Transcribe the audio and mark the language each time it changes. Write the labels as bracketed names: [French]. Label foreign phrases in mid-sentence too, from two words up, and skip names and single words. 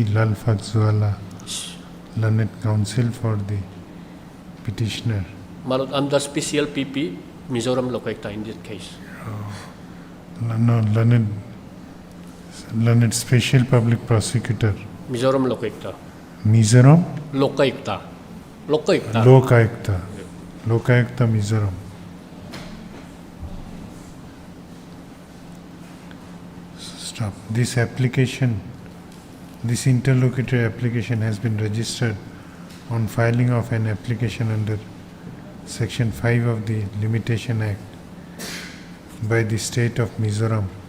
[English] Lalfazwala, Learned Counsel for the petitioner. Malot, I'm the special PP, Mizoram Lokaita in this case. No, Learned Special Public Prosecutor. Mizoram Lokaikta. Mizoram? Lokaikta. Lokaikta. Lokayukta. Lokayukta Mizoram. Stop. This application, this interlocutory application has been registered on filing of an application under Section 5 of the Limitation Act by the state of Mizoram,